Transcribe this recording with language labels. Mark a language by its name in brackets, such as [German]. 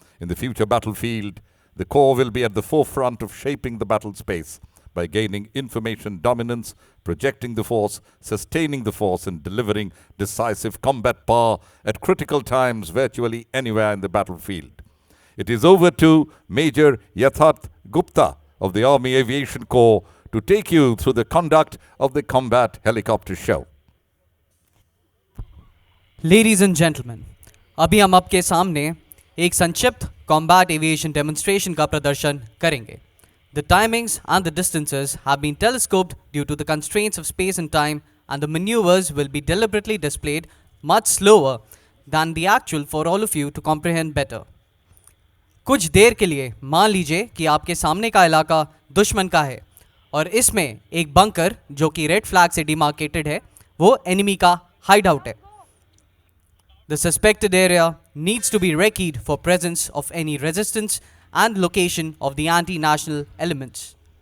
[English] In the future battlefield, the Corps will be at the forefront of shaping the battle space by gaining information dominance, projecting the force, sustaining the force, and delivering decisive combat power at critical times virtually anywhere in the battlefield. It is over to Major Yatharth Gupta of the Army Aviation Corps to take you through the conduct of the combat helicopter show. Ladies and gentlemen, [Hindi] अभी हम आपके सामने एक संक्षिप्त combat aviation demonstration का प्रदर्शन करेंगे. [English] The timings and the distances have been telescoped due to the constraints of space and time, and the maneuvers will be deliberately displayed much slower than the actual for all of you to comprehend better. [Hindi] कुछ देर के लिए मान लीजिए कि आपके सामने का इलाका दुश्मन का है और इसमें एक बंकर जो कि रेड फ्लैग से डिमार्केटेड है वो एनिमी का हाइड आउट है. [English] The suspected area needs to be recceed for presence of any resistance and location of the anti-national elements.